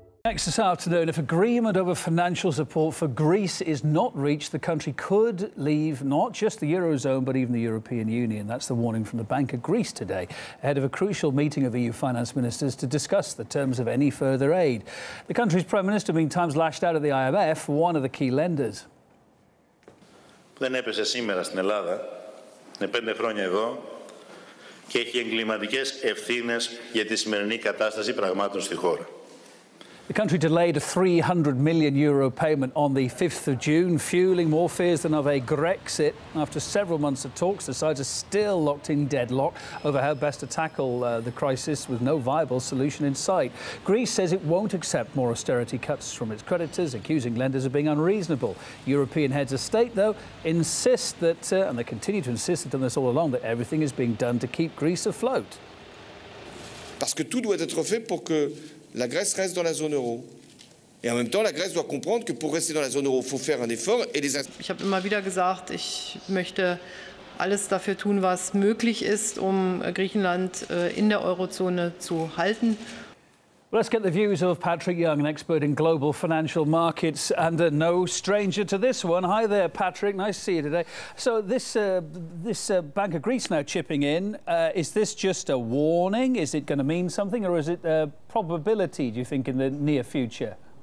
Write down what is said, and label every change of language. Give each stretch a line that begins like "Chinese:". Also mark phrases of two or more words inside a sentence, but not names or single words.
English: Next this afternoon, if agreement over financial support for Greece is not reached, the country could leave not just the Eurozone but even the European Union. That's the warning from the Bank of Greece today, ahead of a crucial meeting of EU finance ministers to discuss the terms of any further aid. The country's Prime Minister, meantime, lashed out at the IMF, one of the key lenders.
Greek: Δεν έπεσε σήμερα στην Ελλάδα, είναι 5 χρόνια εδώ και έχει εγκληματικές ευθύνες για τη σημερινή κατάσταση πραγμάτων στη χώρα.
English: The country delayed a €300 million payment on the 5th of June, fueling more fears than of a Grexit. After several months of talks, the sides are still locked in deadlock over how best to tackle the crisis with no viable solution in sight. Greece says it won't accept more austerity cuts from its creditors, accusing lenders of being unreasonable. European heads of state, though, insist that, and they continue to insist, they've done this all along, that everything is being done to keep Greece afloat.
French: Parce que tout doit être fait pour que la Grèce reste dans la zone euro. Et en même temps, la Grèce doit comprendre que pour rester dans la zone euro, il faut faire un effort. Et les
German: Ich habe immer wieder gesagt, ich möchte alles dafür tun, was möglich ist, um Griechenland in der Eurozone zu halten.
English: Let's get the views of Patrick Young, an expert in global financial markets and no stranger to this one. Hi there, Patrick. Nice to see you today. So this Bank of Greece now chipping in. Is this just a warning? Is it going to mean something, or is it a probability, do you think, in the near future?